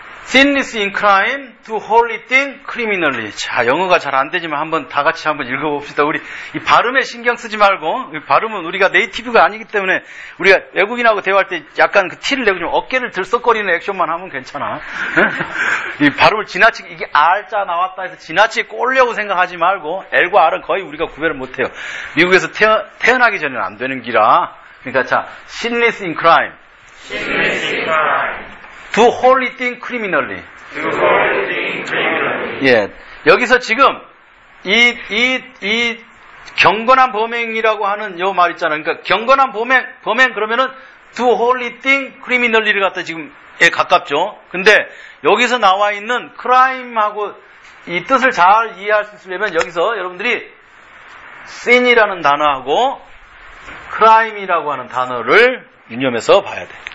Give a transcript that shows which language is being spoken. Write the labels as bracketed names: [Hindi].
[English] 'Sinless in crime, to holy thing, criminally'. [Korean] 자, 영어가 잘 안 되지만 한번 다 같이 한번 읽어봅시다. 우리 이 발음에 신경 쓰지 말고 이 발음은 우리가 네이티브가 아니기 때문에 우리가 외국인하고 대화할 때 약간 그 티를 내고 좀 어깨를 들썩거리는 액션만 하면 괜찮아. 이 발음을 지나치게 이게 R자 나왔다 해서 지나치게 꼴려고 생각하지 말고 L과 R은 거의 우리가 구별을 못해요. 미국에서 태어나기 전에는 안 되는 기라. 그러니까 자, 'Sinless in crime, [English] Do holy thing criminally. Do holy thing criminally. [Korean] 예. 여기서 지금 이 경건한 범행이라고 하는 요 말 있잖아요. 그러니까 경건한 범행 그러면은 do holy thing criminally 를 갖다 지금에 가깝죠. 근데 여기서 나와 있는 crime하고 이 뜻을 잘 이해할 수 있으려면 여기서 여러분들이 sin이라는 단어하고 crime이라고 하는 단어를 유념해서 봐야 돼.